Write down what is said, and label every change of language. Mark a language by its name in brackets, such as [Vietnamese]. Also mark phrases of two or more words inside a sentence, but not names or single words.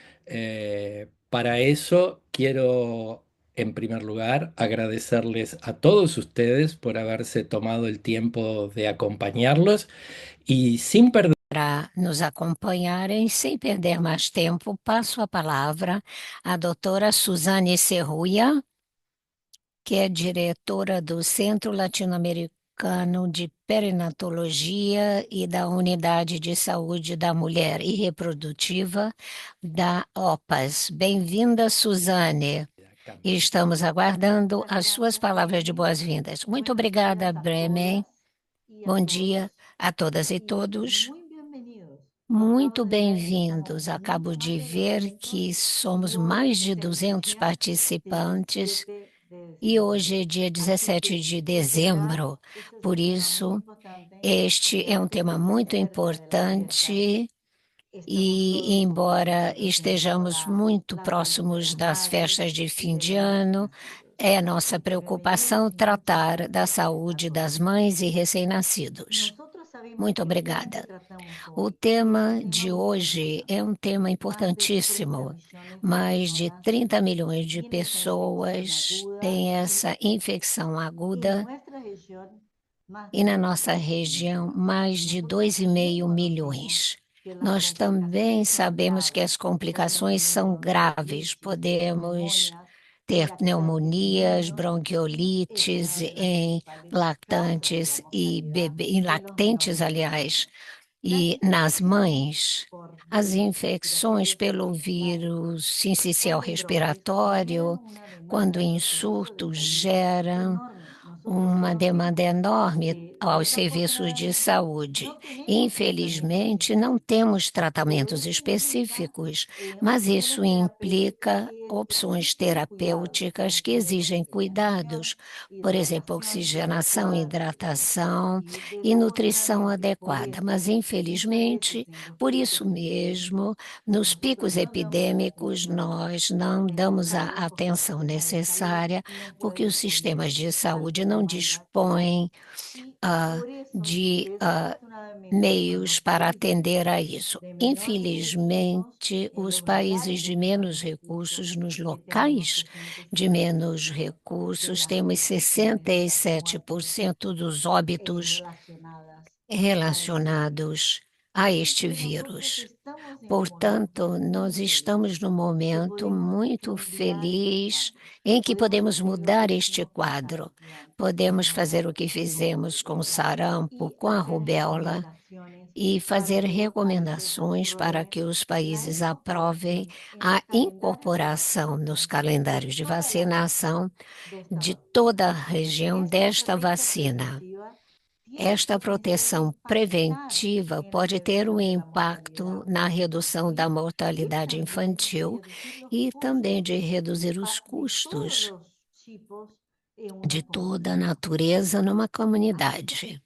[Spanish] Para eso quiero, en primer lugar, agradecerles a todos ustedes por haberse tomado el tiempo de acompañarlos y sin perder [Portuguese] Para nos acompanharem, sem perder mais tempo, passo a palavra à doutora Suzane Serruia, que é diretora do Centro Latino-Americano de Perinatologia e da Unidade de Saúde da Mulher e Reprodutiva da OPAS. Bem-vinda, Suzane. E estamos aguardando as suas palavras de boas-vindas. Muito [Spanish] Buenos días [Portuguese] obrigada, a Bremen. [Spanish] todas y a [Portuguese] Bom dia [Spanish] todos [Portuguese] a todas e [Spanish] y [Portuguese] todos. [Spanish] muy bienvenidos. Acabo [Portuguese] Muito [Spanish] de ver que estamos [Portuguese] bem-vindos. Acabo [Spanish] mucho más de [Portuguese] de ver [Spanish] 200 [Portuguese] que somos [Spanish] y hoy [Portuguese] mais de [Spanish] es el [Portuguese] 200 [Spanish] día [Portuguese] participantes [Spanish] 17 de [Portuguese] e hoje [Spanish] diciembre. [Portuguese] é dia [Spanish] Así [Portuguese] 17 [Spanish] que [Portuguese] de [Spanish] de verdad [Portuguese] dezembro. [Spanish] este es [Portuguese] Por [Spanish] un tema muy [Portuguese] isso, [Spanish] importante [Portuguese] este é um [Spanish] porque [Portuguese] tema [Spanish] es [Portuguese] muito [Spanish] cerca de las fiestas. [Portuguese] importante [Spanish] Estamos [Portuguese] e, [Spanish] todos [Portuguese] embora [Spanish] comprometidos en [Portuguese] estejamos [Spanish] mejorar [Portuguese] muito [Spanish] la salud de [Portuguese] próximos [Spanish] las [Portuguese] das [Spanish] madres [Portuguese] festas de [Spanish] y [Portuguese] fim [Spanish] de [Portuguese] de [Spanish] los recién [Portuguese] ano, [Spanish] nacidos. [Portuguese] é nossa [Spanish] Bienvenidos [Portuguese] preocupação [Spanish] y muchas [Portuguese] tratar da [Spanish] gracias a [Portuguese] saúde das [Spanish] todos. [Portuguese] mães e recém-nascidos. [Spanish] Nosotros sabemos [Portuguese] Muito [Spanish] que el tema que [Portuguese] obrigada. [Spanish] tratamos [Portuguese] O [Spanish] hoy es un [Portuguese] tema [Spanish] tema [Portuguese] de [Spanish] urgente. [Portuguese] hoje é um tema [Spanish] Más de 30 [Portuguese] importantíssimo. [Spanish] millones de [Portuguese] Mais de [Spanish] personas [Portuguese] 30 milhões de [Spanish] tienen esa infección [Portuguese] pessoas [Spanish] aguda [Portuguese] têm [Spanish] y [Portuguese] essa infecção [Spanish] en [Portuguese] aguda [Spanish] nuestra región más [Portuguese] e [Spanish] de [Portuguese] na [Spanish] dos [Portuguese] nossa [Spanish] millones y [Portuguese] região [Spanish] medio. [Portuguese] mais de [Spanish] Nosotros [Portuguese] dois e [Spanish] también [Portuguese] meio [Spanish] conocemos [Portuguese] milhões. [Spanish] que las [Portuguese] Nós também [Spanish] complicaciones son [Portuguese] sabemos que [Spanish] graves. [Portuguese] as [Spanish] Podemos [Portuguese] complicações [Spanish] tener [Portuguese] são graves. [Spanish] bronquiolitis, [Portuguese] Podemos [Spanish] neumonias y [Portuguese] ter [Spanish] lactantes en [Portuguese] pneumonias, [Spanish] niños y es [Portuguese] bronquiolites [Spanish] una de las [Portuguese] em [Spanish] principales causas de la [Portuguese] lactantes e [Spanish] mortalidad [Portuguese] em [Spanish] de los [Portuguese] lactentes, [Spanish] menores en el [Portuguese] aliás. [Spanish] mundo. Las [Portuguese] E nas [Spanish] infecciones [Portuguese] mães, [Spanish] por [Portuguese] as [Spanish] virus [Portuguese] infecções [Spanish] respiratorios [Portuguese] pelo [Spanish] sinciciales, [Portuguese] vírus sincicial [Spanish] cuando en brotes, generan [Portuguese] respiratório, [Spanish] una [Portuguese] quando [Spanish] demanda [Portuguese] em [Spanish] de servicios de [Portuguese] surto, [Spanish] salud [Portuguese] geram [Spanish] enorme. Nosotros [Portuguese] uma demanda [Spanish] conocemos [Portuguese] enorme [Spanish] que [Portuguese] aos serviços de [Spanish] desafortunadamente [Portuguese] saúde. [Spanish] no tenemos tratamientos [Portuguese] Infelizmente, não [Spanish] específicos, [Portuguese] temos [Spanish] pero [Portuguese] tratamentos [Spanish] eso implica [Portuguese] específicos, mas [Spanish] opciones [Portuguese] isso [Spanish] terapéuticas [Portuguese] implica [Spanish] que [Portuguese] opções [Spanish] exigen cuidados, [Portuguese] terapêuticas [Spanish] como [Portuguese] que [Spanish] puede ser [Portuguese] exigem [Spanish] oxigenación, [Portuguese] cuidados, por exemplo, [Spanish] hidratación [Portuguese] oxigenação, [Spanish] adecuada [Portuguese] hidratação [Spanish] y [Portuguese] e nutrição [Spanish] desafortunadamente por [Portuguese] adequada. Mas, [Spanish] eso muchas veces [Portuguese] infelizmente, [Spanish] en los [Portuguese] por [Spanish] picos [Portuguese] isso mesmo, [Spanish] epidémicos [Portuguese] nos [Spanish] nosotros [Portuguese] picos [Spanish] no damos la [Portuguese] epidêmicos, [Spanish] atención [Portuguese] nós não [Spanish] porque los [Portuguese] damos a [Spanish] recursos del [Portuguese] atenção [Spanish] sistema de salud [Portuguese] necessária [Spanish] no [Portuguese] porque [Spanish] pueden [Portuguese] os sistemas [Spanish] cubrir [Portuguese] de [Spanish] a las [Portuguese] saúde não [Spanish] demandas que hay. [Portuguese] dispõem [Spanish] Y ah, por eso, [Portuguese] de [Spanish] desafortunadamente, en [Portuguese] meios [Spanish] los [Portuguese] para [Spanish] países [Portuguese] atender a isso. [Spanish] de menores recursos, [Portuguese] Infelizmente, [Spanish] en [Portuguese] os [Spanish] los [Portuguese] países [Spanish] lugares [Portuguese] de [Spanish] de menores [Portuguese] menos [Spanish] recursos, [Portuguese] recursos, nos [Spanish] tenemos [Portuguese] locais de menos [Spanish] 67% de [Portuguese] recursos, [Spanish] las [Portuguese] temos [Spanish] infecciones y las [Portuguese] 67% [Spanish] muertes [Portuguese] dos óbitos [Spanish] relacionadas a este virus. [Portuguese] relacionados a [Spanish] Así [Portuguese] este [Spanish] que nosotros [Portuguese] vírus. [Spanish] estamos en un momento [Portuguese] Portanto, [Spanish] muy [Portuguese] nós [Spanish] feliz [Portuguese] estamos num [Spanish] que [Portuguese] momento [Spanish] podemos [Portuguese] muito [Spanish] cambiar este [Portuguese] feliz [Spanish] cuadro. [Portuguese] em que [Spanish] Podemos [Portuguese] podemos [Spanish] hacer lo que [Portuguese] mudar este [Spanish] hicimos con [Portuguese] quadro. [Spanish] sarampión, [Portuguese] Podemos [Spanish] con [Portuguese] fazer o que [Spanish] otro tipo de [Portuguese] fizemos com [Spanish] viruela [Portuguese] sarampo, [Spanish] y [Portuguese] com a [Spanish] hacer [Portuguese] rubéola, [Spanish] recomendaciones [Portuguese] e [Spanish] para [Portuguese] fazer [Spanish] que los países [Portuguese] recomendações para [Spanish] aprueben [Portuguese] que os [Spanish] la [Portuguese] países aprovem [Spanish] incorporación en los [Portuguese] a [Spanish] calendarios de [Portuguese] incorporação nos [Spanish] vacunación de [Portuguese] calendários de [Spanish] toda la región [Portuguese] vacinação [Spanish] de esta [Portuguese] de [Spanish] vacuna. [Portuguese] toda a região [Spanish] Esta [Portuguese] desta [Spanish] estrategia [Portuguese] vacina. [Spanish] preventiva [Portuguese] Esta proteção preventiva pode ter um impacto na redução da mortalidade infantil e também de reduzir os custos de toda a natureza numa comunidade.